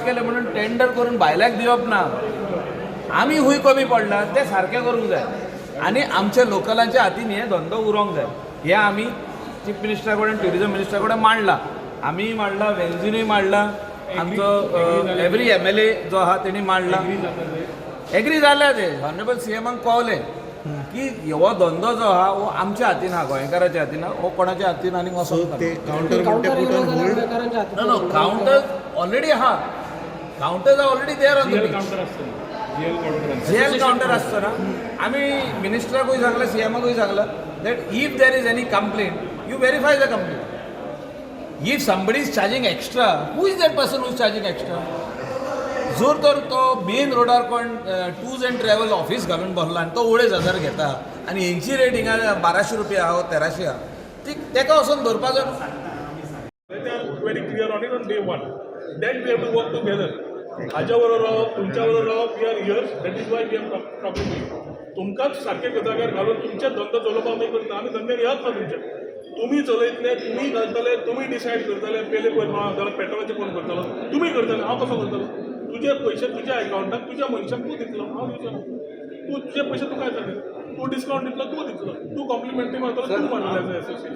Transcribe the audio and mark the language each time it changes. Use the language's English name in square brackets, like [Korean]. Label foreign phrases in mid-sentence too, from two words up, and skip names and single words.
[Konkani] केले म्हणून टेंडर करून भायल्याक दिवप ना आमी खूंय कमी पडला ते सारकें करूंक जाय आनी आमच्या लोकलांच्या हातीन हे धंदो उरोंक जाय हे आमी [English] chief minister [Konkani] कडेन [English] tourism minister [Konkani] कडेन मांडला आमी मांडला वेन्झिनूय मांडला आमचो [English] every MLA [Konkani] जो आहा तेणी मांडला एग्री जाले ते [English] honourable CM [Konkani] पावले की हो धंदो जो आहा हो आमच्या हातीन आहा गोंयकाराच्या हातीन आहा हो कोणाच्या हातीन आनी वचोंक ते [English] no counter already आहा counters are already there on the jail counter [Konkani] आसता ना आमी मिनिस्टराकूय सांगला सीएमाकूय सांगला [English] that if there is any complaint you verify the complaint if somebody is charging extra, who is that person who is charging extra? [Konkani] जोर तर तो [English] main road [Konkani] कोण [English] tours and travel office [Konkani] घालून बसला आनी तो 2,500 घेता आनी हेंची रेट हिंगा 1,200 रुपया आहा 1,300 आहा तेका वचून धरपाचो [English] very clear on it on day one. Then we have to work together. [Konkani] हाच्या बरोबर रावप तुमच्या बरोबर रावप [English] we are here. That is why we are talking to you. [Konkani] तुमकांच सारके जाग्यार घालून तुमचे धंदो चलोवपाक आमी करता आमी धंद्याक येत ना तुमचे तुम्ही चलयतले तुम्ही घालतले तुम्ही डिसायड करतले पयलीं पळय हांव पेट्रोलाचें कोण करतलो तुम्ही करतले हांव कसो करतलो तुजे पयशे तुज्या अकाउंटाक तुज्या मनशाक तूं दितलो हांव दिवचो तूं तुजे पयशे तुका येतले तूं डिस्कावंट दितलो तूं दितलो तूं कॉम्प्लिमेंटरी मारतलो तूं मारतलो एसोसिएशन